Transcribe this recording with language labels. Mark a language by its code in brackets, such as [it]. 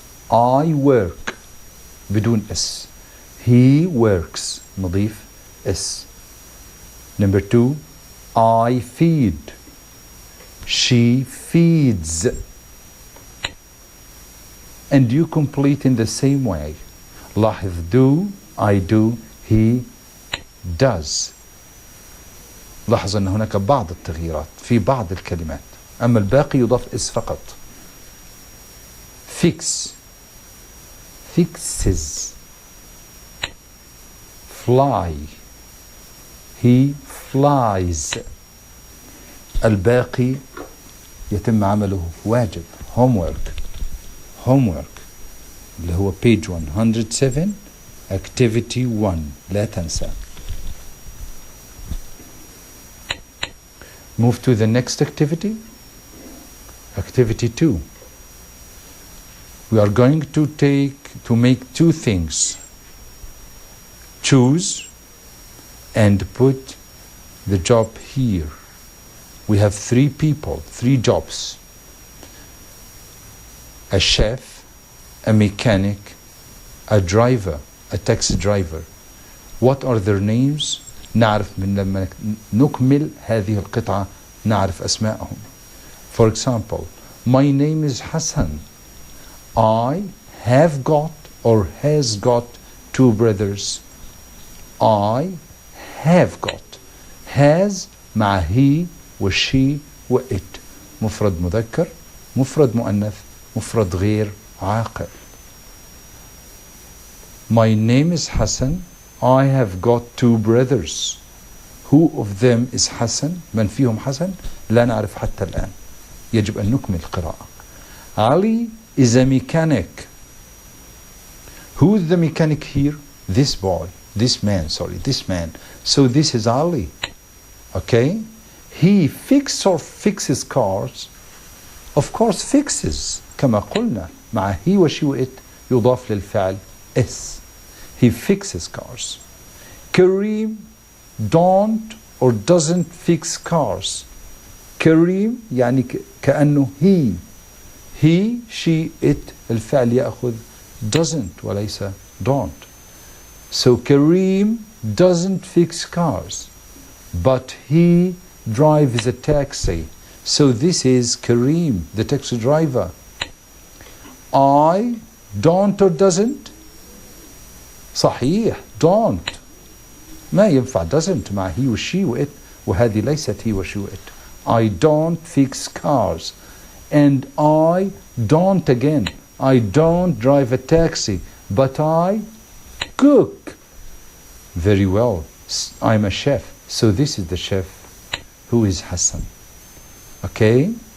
[en] I work [ar] بدون is. [en] He works نضيف is. Number 2. I feed. She feeds. And you complete in the same way. [ar] لاحظ [en] do, I do, he does. [ar] لاحظ أن هناك بعض التغييرات في بعض الكلمات، أما الباقي يضاف is فقط. [en] fix, fixes. fly, he flies. [ar] الباقي يتم عمله واجب homework. homework اللي هو page 107 activity 1 لا تنسى. [en] Move to the next activity. Activity 2. We are going to make 2 things. Choose and put the job here. We have 3 people, 3 jobs. A chef, a mechanic, a driver, a taxi driver. What are their names? [ar] نعرف من لما نكمل هذه القطعة نعرف أسماءهم. [en] For example, my name is Hassan. I have got or has got 2 brothers. I have got. [ar] has مع he والشي وit. مفرد مذكر، مفرد مؤنث، مفرد غير عاقل. [en] My name is Hassan. I have got 2 brothers. Who of them is Hassan? [ar] من فيهم حسن؟ لا نعرف حتى الآن. يجب أن نكمل القراءة. [en] Ali is a mechanic. Who is the mechanic here? This boy. This man. So this is Ali. Okay? He fixes cars. Of course fixes. [ar] كما قلنا مع he وشي وإت يضاف للفعل is. [en] He fixes cars. Kareem don't or doesn't fix cars. [ar] Kareem يعني كأنه he, she, it الفعل يأخذ doesn't وليس don't. [en] So Kareem doesn't fix cars, but he drives a taxi. So this is Kareem, the taxi driver. I don't or doesn't. [ar] صحيح don't ما ينفع doesn't مع he وشي وإت وهذه ليست he وشي وإت. [en] I don't fix cars and I don't again. I don't drive a taxi but I cook. Very well. I'm a chef. So this is the chef who is Hassan. Okay?